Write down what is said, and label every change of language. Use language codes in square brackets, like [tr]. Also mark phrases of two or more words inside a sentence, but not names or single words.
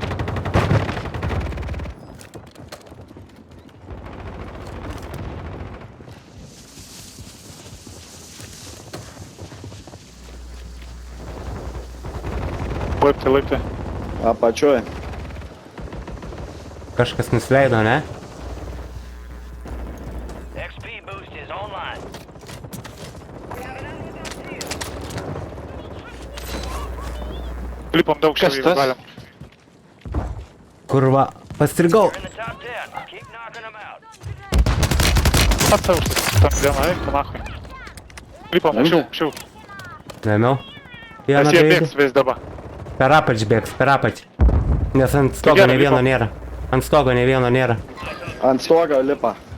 [lt] Laiptai. Apačioj. Kažkas nusileido, ne? [en] XP boost is online. [lt] Lipom daug Kas šiandien tas? galim. Kurva, pastrigau. [en] You're in the top 10. Keep knocking them out. [lt] Pats aukštas. Tam dieną, eik, panachui. Lipom, aukščiau. Neėmiau. Vieną Nes jie baigė. bėgs vis dabar. Per apač bėgs, per apač. Nes ant stogo gerai, ne vieno lipom. nėra. Ant stogo ne vieno nėra. Ant stogo lipa.